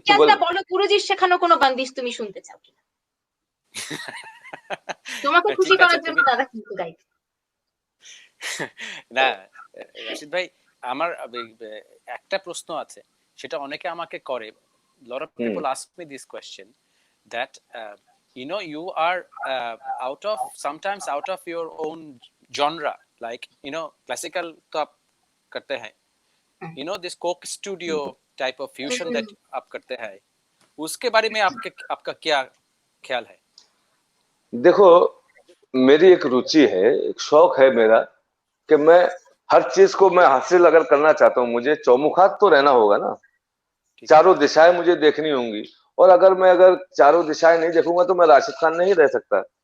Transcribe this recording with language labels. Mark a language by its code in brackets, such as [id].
[bn] ইতিহাসটা বলো, গুরুজির শেখানো কোনো বান্দিশ তুমি শুনতে চাও কিনা? তোমাকে খুশি ঠিক আছে, করার জন্য তুমি দাদা কিন্তু গাইবে। না রাশিদ ভাই, আমার একটা প্রশ্ন আছে, সেটা অনেকে আমাকে করে। [en] lot of people ask me this question that you know you are sometimes out of your own genre, like you know classical [hi] तो आप करते हैं, [en] you know this coke studio type of fusion that [hi] आप करते हैं, उसके बारे में आपका क्या ख्याल है? देखो, मेरी एक रुचि है, एक शौक है मेरा, कि मैं हर चीज को मैं हासिल अगर करना चाहता हूँ, मुझे चौमुखात तो रहना होगा ना, चारों दिशाएं मुझे देखनी होंगी। और अगर चारों दिशाएं नहीं देखूंगा तो मैं राशिद खान नहीं रह सकता।